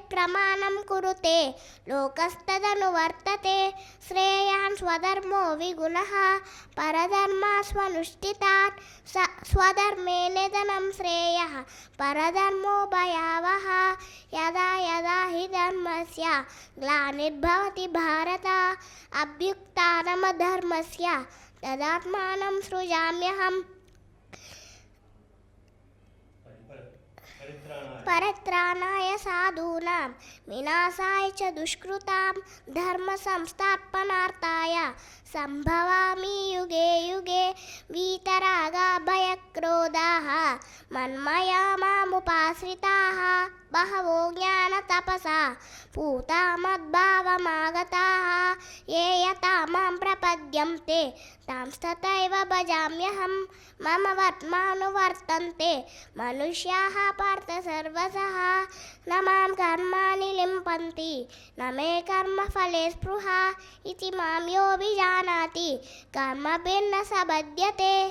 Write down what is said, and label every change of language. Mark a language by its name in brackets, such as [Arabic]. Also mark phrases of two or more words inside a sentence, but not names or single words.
[Sanskrit] ప్రమాణం కురుతే లోకస్తదనువర్తతే శ్రేయాన్ స్వధర్మో విగుణః పరధర్మాస్వనుష్ఠితాత్ స్వధర్మే నిధనం శ్రేయః పరధర్మో భయావహ యదా యదా హి ధర్మస్య గ్లానిర్భవతి భారత అభ్యుత్థానమధర్మస్య తదాత్మానం సృజామ్యహం పరిత్రాణాయ సాధూనాం వినాశాయ చ దుష్కృతాం ధర్మ సంస్థాపనార్థాయ సంభవామి యుగే యుగే వీతరాగా భయక్రోధాః మన్మయా మాముపాశ్రితాః బహవో జ్ఞానతపసా పూతా మద్భావమాగతాః ఏ యతా మాం ప్రపద్యంతే తాంస్తథైవ భజామ్యహం మమ వర్త్మానువర్తంతే మనుష్యాః పార్థ సర్వశః న మాం కర్మాణి లింపంతి న మే కర్మఫలే స్పృహా ఇతి మాం యోభిజానాతి కర్మభిర్న సబధ్యతే.